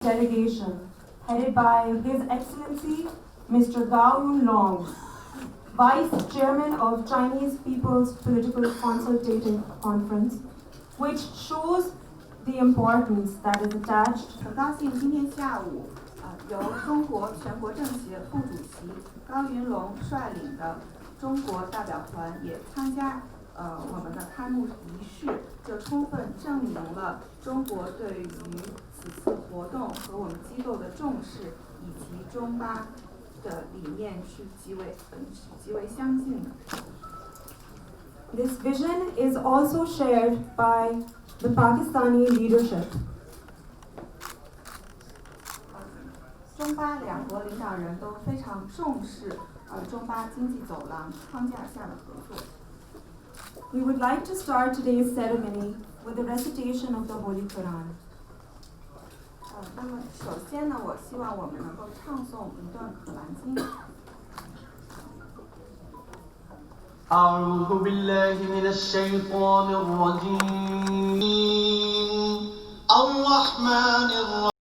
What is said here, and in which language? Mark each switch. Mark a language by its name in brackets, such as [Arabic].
[English] delegation headed by His Excellency Mr. Gao Yunlong, Vice Chairman of Chinese People's Political Consultative Conference, which shows the importance that is attached. [Chinese] 很高兴今天下午，由中国全国政协副主席高云龙率领的中国代表团也参加我们的开幕仪式，就充分证明了中国对于此次活动和我们机构的重视，以及中巴的理念是极为相近的。 [English] This vision is also shared by the Pakistani leadership. [Chinese] 中巴两国领导人都非常重视中巴经济走廊框架下的合作。 [English] We would like to start today's ceremony with the recitation of the Holy Quran. [Chinese] 那么首先呢，我希望我们能够唱诵一段可兰经。 [Arabic] أعوذ بالله من الشيطان الرجيم الرحمن الرحيم